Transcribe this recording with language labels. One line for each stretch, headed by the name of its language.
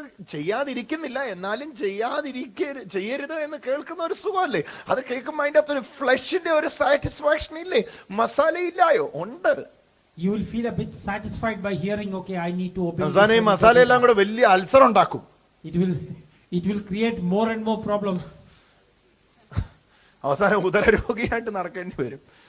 Malayalam: ചെയ്യാതിരിക്കുന്നില്ല എന്നാലും ചെയ്യരുത് എന്ന് കേൾക്കുന്ന ഒരു സുഖമല്ലേ? അത് കേൾക്കുമ്പോൾ അതിന്റെ അകത്തൊരു ഫ്ലഷിന്റെ ഒരു സാറ്റിസ്ഫാക്ഷൻ ഇല്ലേ? മസാല ഇല്ലായോ? ഉണ്ട്.
English: You will feel a bit satisfied by hearing, okay, I need to obey.
Malayalam: അവസാനം ഈ മസാല എല്ലാം കൂടെ വലിയ അൾസർ ഉണ്ടാക്കും.
English: It will create more and more problems.
Malayalam: അവസാനം ഉദരരോഗിയായിട്ട് നടക്കേണ്ടി വരും.